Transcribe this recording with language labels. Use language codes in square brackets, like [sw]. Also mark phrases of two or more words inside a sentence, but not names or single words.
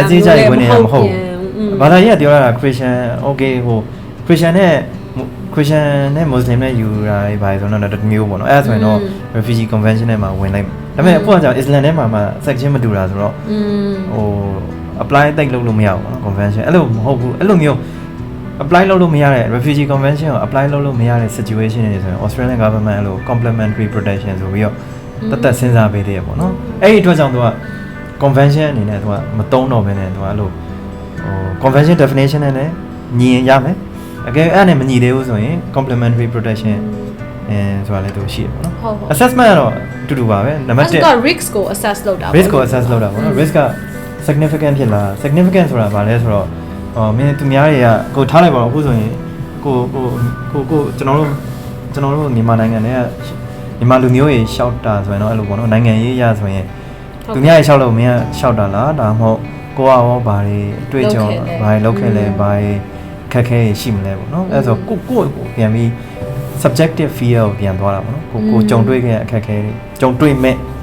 [my] မဟုတ်ဘာသာရေးကပြောရတာ Christian okay ဟို Christian နဲ့ Muslim နဲ့ယူတာပဲဆိုတော့တမျိုးပေါ့နော်အဲ့ဒါဆိုရင်တော့ [en] refugee convention [my] နဲ့မှာဝင်လိုက်ဒါပေမဲ့အခုက ကြောင့် Islam ထဲမှာ section မတူတာဆိုတော့ဟို apply တိတ်လုပ်လို့မရဘူးပေါ့နော် convention အဲ့လိုမဟုတ်ဘူးအဲ့လိုမျိုး apply လုပ်လို့မရတဲ့ [en] refugee convention [my] ကို apply လုပ်လို့မရတဲ့ situation တွေဆိုရင် [en] Australian government [my] အဲ့လို [en] complementary protection [my] ဆိုပြီးတော့တက်စဉ်းစားပေးသေးရပေါ့နော်အဲ့ဒီအတွက်ကြောင့်သူက convention အနေနဲ့သူကမတုံးတော့ဘဲနဲ့သူကအဲ့လိုဟို [en] convention definition [my] နဲ့လည်းညီရင်ရမယ်အကယ်အဲ့နဲ့မညီသေးဘူးဆိုရင် [en] complementary protection [my] ဆိုတာလည်းသူရှိရပေါ့နော် assessment ကတော့တူတူပါပဲနံပါတ်1 risk ကို assess လုပ်တာပေါ့ risk ကို assess လုပ်တာပေါ့နော် risk က significant ဖြစ်လား significant ဆိုတာဘာလဲဆိုတော့မင်းသူများတွေကကိုထားလိုက်ပါတော့အခုဆိုရင်ကိုကျွန်တော်တို့မြန်မာနိုင်ငံတွေကမြန်မာလူမျိုးတွေရှောက်တာဆိုရင်တော့အဲ့လိုပေါ့နော်နိုင်ငံရေးရဆိုရင်သူများတွေရှောက်လို့မင်းကရှောက်တာလားဒါမှမဟုတ်ကိုကရောဘာတွေတွေ့ကြုံဘာတွေလုပ်ခဲ့လဲဘာတွေခက်ခဲရှိမလဲပေါ့နော်အဲ့ဆိုကိုပြန်ပြီး [en] subjective fear [my] ကိုပြန်သွားတာပေါ့နော်ကိုကြုံတွေ့ခဲ့အခက်ခဲတွေကြုံတွေ့မဲ့